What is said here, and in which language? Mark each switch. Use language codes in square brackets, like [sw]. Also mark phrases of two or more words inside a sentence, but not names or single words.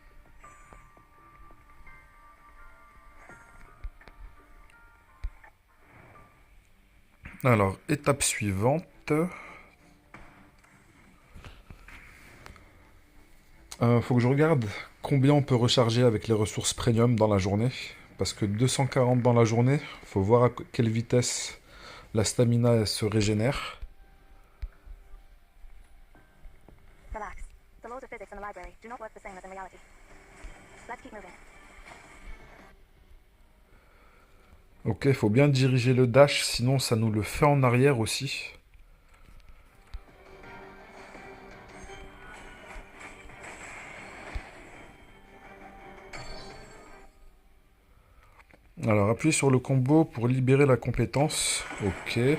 [fr] Alors, étape suivante. Faut que je regarde combien on peut recharger avec les ressources premium dans la journée. Parce que 240 dans la journée, faut voir à quelle vitesse la stamina se régénère. Relax. [en] The laws of physics in the library do not work the same as in reality. Let's keep moving. [fr] Ok, faut bien diriger le dash, sinon ça nous le fait en arrière aussi. Alors, appuyez sur le combo pour libérer la compétence. Ok.